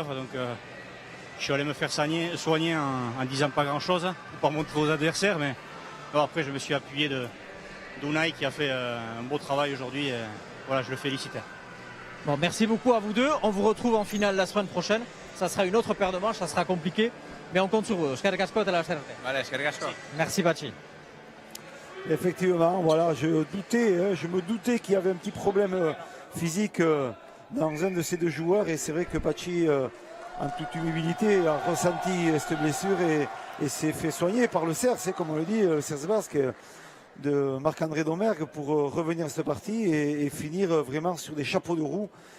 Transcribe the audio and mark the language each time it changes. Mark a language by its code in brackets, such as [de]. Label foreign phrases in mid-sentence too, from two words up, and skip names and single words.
[fr] Donc, je suis allé me faire soigner en disant pas grand-chose pour montrer aux adversaires. Mais bon, après, je me suis appuyé d'Unai qui a fait un beau travail aujourd'hui. Voilà, je le félicite. Bon, merci beaucoup à vous deux. On vous retrouve en finale la semaine prochaine. Ça sera une autre paire de manches, ça sera compliqué. Mais on compte sur vous. [eu] Eskerrik asko eta laster arte. Vale, eskerrik asko. [fr] Merci Patxi. Effectivement, voilà, je me doutais qu'il y avait un petit problème physique dans un de ces deux joueurs. Et c'est vrai que Patxi, en toute humilité, a ressenti cette blessure et s'est fait soigner par le CERS, comme on le dit, le CERS basque de Marc-André Domergue pour revenir à cette partie et finir vraiment sur des chapeaux de roue.